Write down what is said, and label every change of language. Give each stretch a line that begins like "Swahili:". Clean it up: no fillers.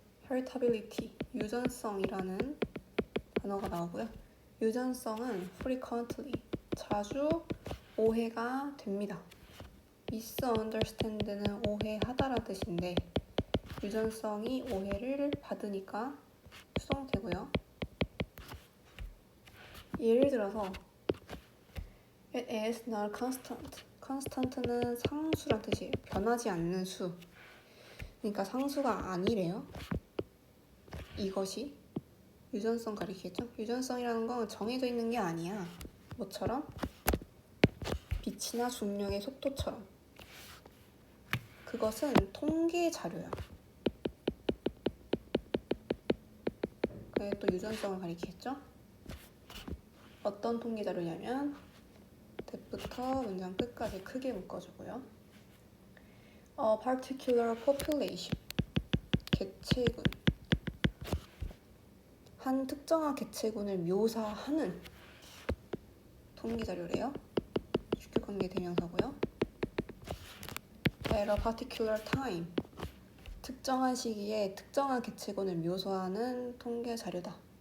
Korean: heritability, 유전성이라는 단어가 나오고요. 유전성은 frequently, 자주 오해가 됩니다. misunderstand는 오해하다라는 뜻인데 유전성이 오해를 받으니까 수동태고요. 예를 들어서
English: It is not constant.
Korean: constant는 상수란 뜻이에요. 변하지 않는 수. 그러니까 상수가 아니래요. 이것이 유전성 가리키겠죠? 유전성이라는 건 정해져 있는 게 아니야. 뭐처럼? 빛이나 중력의 속도처럼. 그것은 통계 자료야. 그게 또 유전성을 가리키겠죠? 어떤 통계 자료냐면 대부터 문장 끝까지 크게 묶어주고요.
English: A particular population,
Korean: 개체군. 한 특정한 개체군을 묘사하는 통계 자료래요. 주격관계 대명사고요.
English: At a particular time,
Korean: 특정한 시기에 특정한 개체군을 묘사하는 통계 자료다.